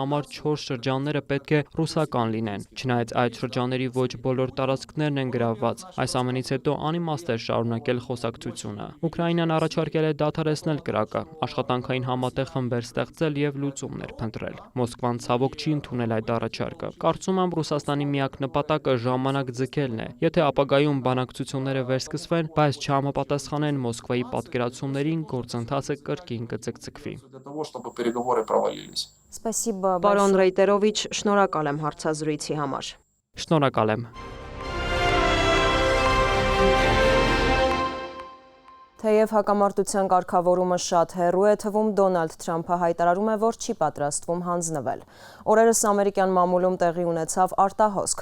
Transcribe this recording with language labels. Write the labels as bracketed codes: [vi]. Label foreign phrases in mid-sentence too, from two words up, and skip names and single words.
[hy] համար 4 շրջանները պետք է ռուսական լինեն։ Չնայած այդ շրջանների ոչ բոլոր տարածքներն են գրավված։ Այս ամենից հետո անիմաստ է շարունակել խոսակցությունը։ Ուկրաինան առաջարկել է դադարեցնել կրակը, աշխատանքային համատեղ խմբեր ստեղծել եւ լուծումներ փնտրել։ Մոսկվան ցավոք չի ընդունել այդ առաջարկը։ Կարծում եմ Ռուսաստանի միակ նպատակը ժամանակ ձգելն է։ Եթե ապագայում բանակցությունները վերսկսվեն, բայց չհամապատասխանեն Մոսկվայի պատկերացումներին, գործընթացը կրկին կձգձգվի։ [ru] Для того, чтобы переговоры провалились. Спасибо. [hy] Պարոն Ռեյտերովիչ, շնորհակալ եմ հարցազրույցի համար։ Շնորհակալ եմ։ Թեև հակամարտության կարգավորումը շատ հեռու է թվում, Դոնալդ Թրամփը հայտարարում է, որ չի պատրաստվում հանձնվել։ Օրերս ամերիկյան մամուլում տեղի ունեցավ արտահոսք։